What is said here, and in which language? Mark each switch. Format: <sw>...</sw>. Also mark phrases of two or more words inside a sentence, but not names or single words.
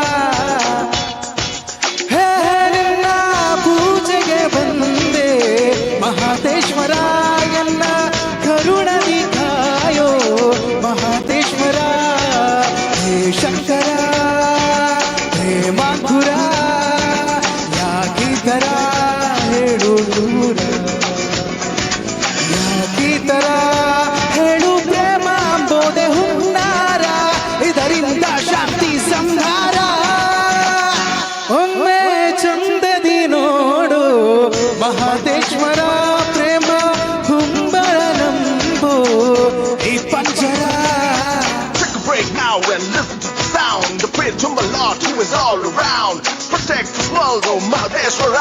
<kn>ಹೇ ನಿನ್ನ ಪೂಜೆಗೆ ಬಂದೆ ಮಹಾದೇಶ್ವರ ಎನ್ನ ಕರುಣದಿ ಕಾಯೋ ಮಹಾದೇಶ್ವರ. ಹೇ ಶಂಕರ ಹೇ ಮಾಂಕುರ ಯಾಕೀತರ ಹೇಳು ದೂರ, ಯಾಕೀತರ ಹೇಳು ಪ್ರೇಮ ಅಂಬೋದೆ ಹುನ್ನಾರ, ಇದರಿಂದ ಶಾಂತಿ ಸಂಹಾರ. ಒಮ್ಮೆ ಚಂದದಿ ನೋಡು ಮಹಾದೇಶ್ವರ, ಪ್ರೇಮ ಹುಂಬರ ನಂಬು ಈ ಪಂಜರ.</kn> <en>Take a break now and listen to the sound. The praise to my Lord who is all around. Protect the world, oh Mahadeshwara.</en>